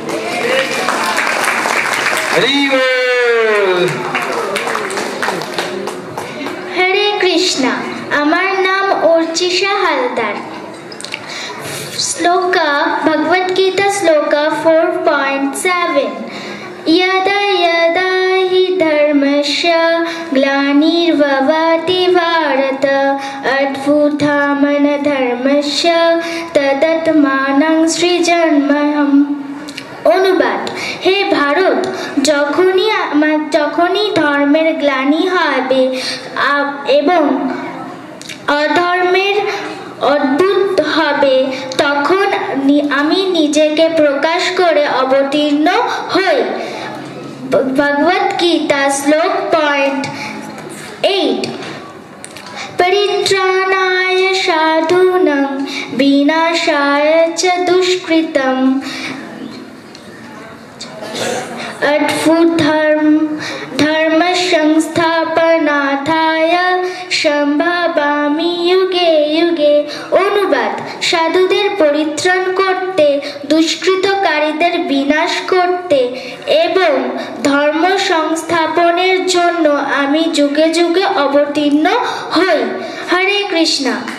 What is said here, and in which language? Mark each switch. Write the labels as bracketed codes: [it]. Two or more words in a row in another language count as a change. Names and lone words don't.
[bn] হরে কৃষ্ণা, আমার নাম অর্চিষা হালদার। শ্লোকা ভগবদ গীতা শ্লোকা 4.7। [sa] यदा यदा हि धर्मस्य ग्लानिर्भवति भारत अभ्युत्थानधर्मस्य तदात्मानं सृजाम्यहम्। [bn] অনুবাদ: হে ভারত, যখনই ধর্মের গ্লানি হবে এবং অধর্মের অদ্ভুত হবে, তখন আমি নিজেকে প্রকাশ করে অবতীর্ণ হই। ভগবদ গীতা শ্লোক 8। [sa] পরিত্রাণায় সাধুনাং বিনাশায় চ দুষ্কৃতম ধর্ম সংস্থাপনার্থায় সম্ভবামি যুগে যুগে। [bn] অনুবাদ: সাধুদের পরিত্রাণ করতে, দুষ্কৃতকারীদের বিনাশ করতে এবং ধর্ম সংস্থাপনের জন্য আমি যুগে যুগে অবতীর্ণ হই। হরে কৃষ্ণা।